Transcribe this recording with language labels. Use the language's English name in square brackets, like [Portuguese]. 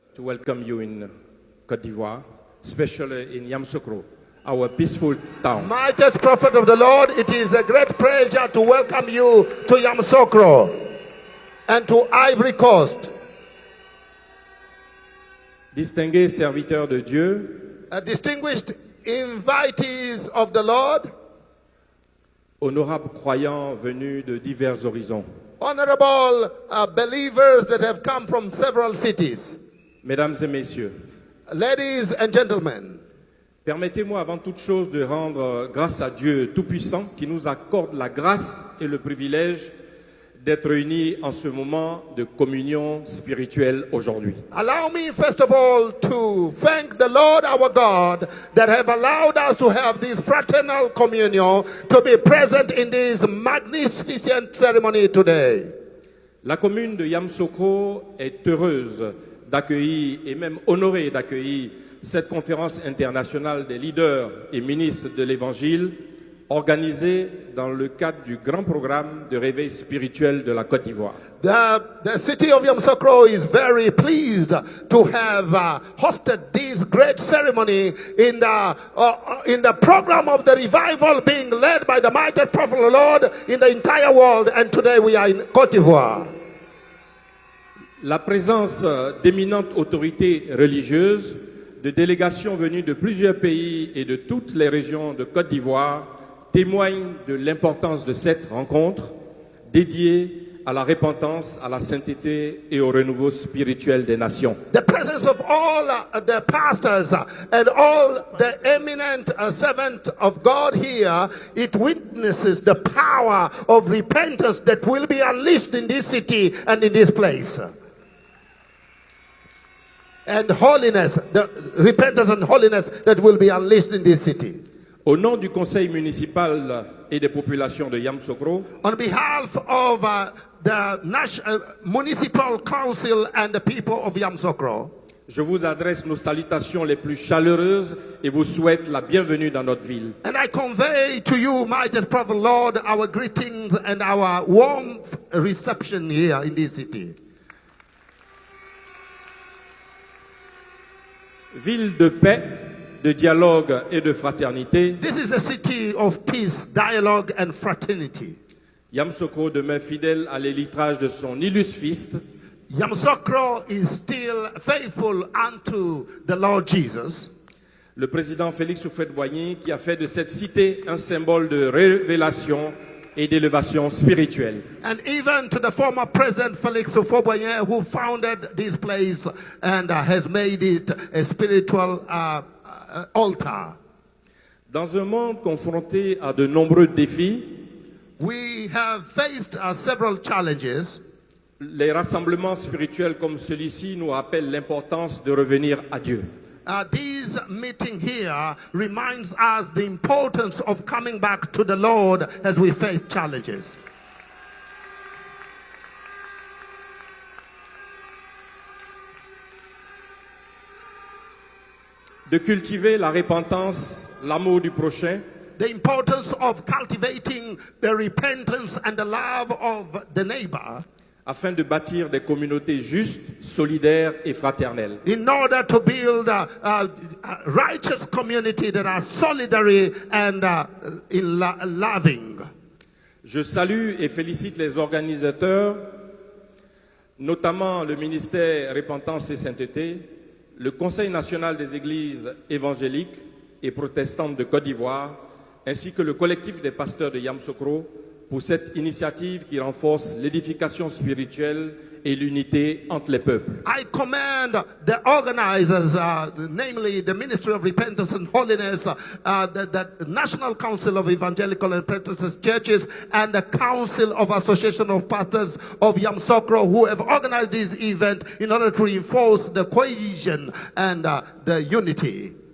[English] to welcome you in Côte d'Ivoire, especially in Yamoussoukro, our peaceful town. Mighty prophet of the Lord, it is a great pleasure to welcome you to Yamoussoukro and to Ivory Coast. [French] Distingués serviteurs de Dieu, [English] Distinguished invitees of the Lord, [French] honorables croyants venus de divers horizons, [English] honorable believers that have come from several cities, [French] mesdames et messieurs, [English] ladies and gentlemen, [French] permettez-moi avant toute chose de rendre grâce à Dieu Tout-Puissant qui nous accorde la grâce et le privilège d'être réunis en ce moment de communion spirituelle aujourd'hui. [English] allow me first of all to thank the Lord our God that have allowed us to have this fraternal communion, to be present in this magnificent ceremony today. [French] La commune de Yamoussoukro est heureuse d'accueillir et même honorée d'accueillir cette conférence internationale des leaders et ministres de l'Évangile organisée dans le cadre du grand programme de réveil spirituel de la Côte d'Ivoire. [English] The city of Yamoussoukro is very pleased to have hosted this great ceremony in the program of the revival being led by the mighty prophet of the Lord in the entire world, and today we are in Côte d'Ivoire. [French] La présence d'éminentes autorités religieuses, de délégations venues de plusieurs pays et de toutes les régions de Côte d'Ivoire témoigne de l'importance de cette rencontre dédiée à la repentance, à la sainteté et au renouveau spirituel des nations. [English] The presence of all the pastors and all the eminent servants of God here, it witnesses the power of repentance that will be unleashed in this city and in this place. And holiness, the repentance and holiness that will be unleashed in this city. [French] Au nom du conseil municipal et des populations de Yamoussoukro, [English] On behalf of the Municipal Council and the people of Yamoussoukro, [French] je vous adresse nos salutations les plus chaleureuses et vous souhaite la bienvenue dans notre ville. [English] and I convey to you, mighty prophet Lord, our greetings and our warm reception here in this city. [French] Ville de paix, de dialogue et de fraternité, [English] This is the city of peace, dialogue, and fraternity. [French] Yamoussoukro demeure fidèle à l'héritage de son illustre fils, [English] Yamoussoukro is still faithful unto the Lord Jesus. [French] le président Félix Houphouët-Boigny, qui a fait de cette cité un symbole de révélation et d'élévation spirituelle. [English] And even to the former President Felix Houphouët-Boigny, who founded this place and has made it a spiritual altar. [French] Dans un monde confronté à de nombreux défis, [English] We have faced several challenges. [French] les rassemblements spirituels comme celui-ci nous rappellent l'importance de revenir à Dieu. [English] This meeting here reminds us the importance of coming back to the Lord as we face challenges. [French] De cultiver la repentance, l'amour du prochain, [English] The importance of cultivating the repentance and the love of the neighbor [French] afin de bâtir des communautés justes, solidaires et fraternelles. [English] in order to build a righteous community that are solidary and loving. [French] Je salue et félicite les organisateurs, notamment le ministère Repentance et Sainteté, le Conseil national des églises évangéliques et protestantes de Côte d'Ivoire, ainsi que le collectif des pasteurs de Yamoussoukro pour cette initiative qui renforce l'édification spirituelle et l'unité entre les peuples. [English] I commend the organizers, namely the Ministry of Repentance and Holiness, the National Council of Evangelical and Protestant Churches, and the Council of Association of Pastors of Yamoussoukro, who have organized this event in order to reinforce the cohesion and the unity.